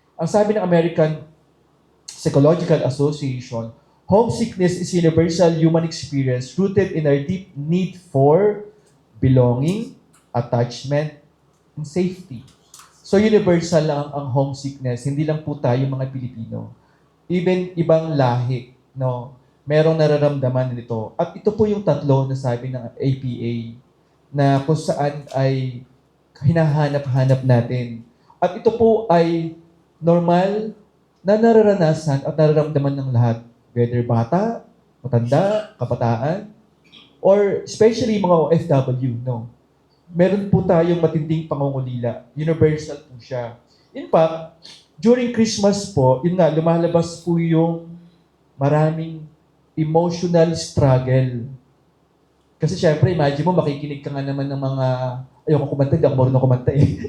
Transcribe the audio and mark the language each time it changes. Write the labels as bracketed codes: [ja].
[tl] Ang sabi ng [en] American Psychological Association, homesickness is universal human experience rooted in our deep need for belonging, attachment, and safety. [tl] So universal lang ang homesickness, hindi lang po tayo mga Pilipino. Even ibang lahi, no, merong nararamdaman nito. At ito po yung tatlo na sabi ng APA na kung saan ay hinahanap-hanap natin. At ito po ay normal na nararanasan at nararamdaman ng lahat. Whether bata, matanda, kabataan, or especially mga OFW, no? Meron po tayong matinding pangungulila. Universal po siya. In fact, during Christmas po, yun nga, lumalabas po yung maraming emotional struggle. Kasi syempre, imagine mo, makikinig ka nga naman ng mga, ayoko kumanta, hindi ako marunong kumanta eh.